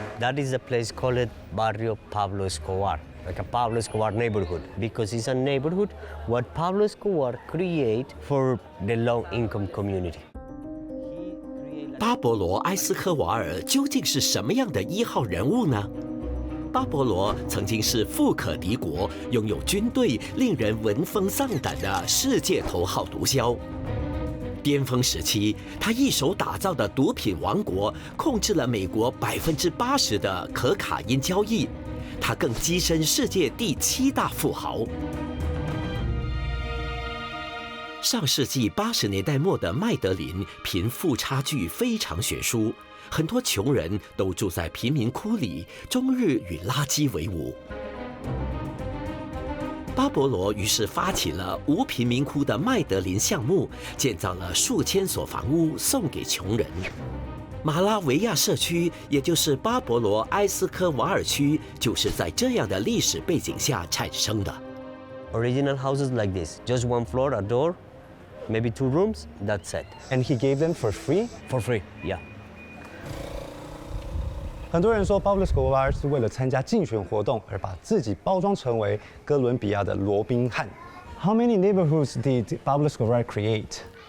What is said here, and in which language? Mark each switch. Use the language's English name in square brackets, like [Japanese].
[English] That is a place called Barrio Pablo Escobar, like a Pablo Escobar neighborhood, because it's a neighborhood what Pablo Escobar create for the low-income community. [Chinese] 巴勃罗·埃斯科瓦尔究竟是什么样的一号人物呢？巴勃罗曾经是富可敌国、拥有军队、令人闻风丧胆的世界头号毒枭。巅峰时期，他一手打造的毒品王国，控制了美国80%的可卡因交易。他更跻身世界第7大富豪。上世纪80年代末的麦德林，贫富差距非常悬殊，很多穷人都住在贫民窟里，终日与垃圾为伍。巴勃罗于是发起了无贫民窟的麦德林项目，建造了数千所房屋送给穷人。马拉维亚社区，也就是巴勃罗·埃斯科瓦尔区，就是在这样的历史背景下产生的。 [English] Original houses like this, just one floor, a door, maybe 2 rooms, that's it. And he gave them for free? For free, yeah. [Chinese] 很多人说 Pablo Escobar 是为了参加竞选活动而把自己包装成为哥伦比亚的罗宾汉。 [English] How many neighborhoods did Pablo Escobar create?